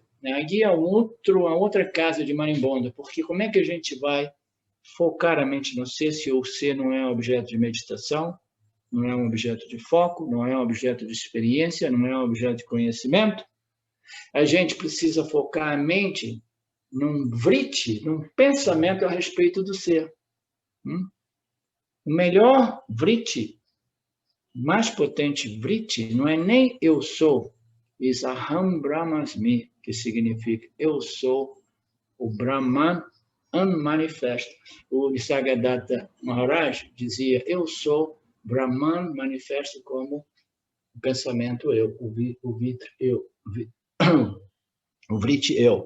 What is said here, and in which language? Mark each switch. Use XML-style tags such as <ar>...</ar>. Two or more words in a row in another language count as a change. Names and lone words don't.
<pt>Aqui é a outra casa de marimbondo, porque como é que a gente vai focar a mente no ser se o ser não é objeto de meditação, não é um objeto de foco, não é um objeto de experiência, não é um objeto de conhecimento? A gente precisa focar a mente num vritti, num pensamento a respeito do ser. O melhor vritti, mais potente vritti, não é nem eu sou,</pt> <sa>is aham brahmasmi,</sa> <pt>que significa eu sou o Brahman unmanifesto. O Nisargadatta Maharaj dizia, eu sou Brahman manifesto como o pensamento eu, o vritti eu.</pt>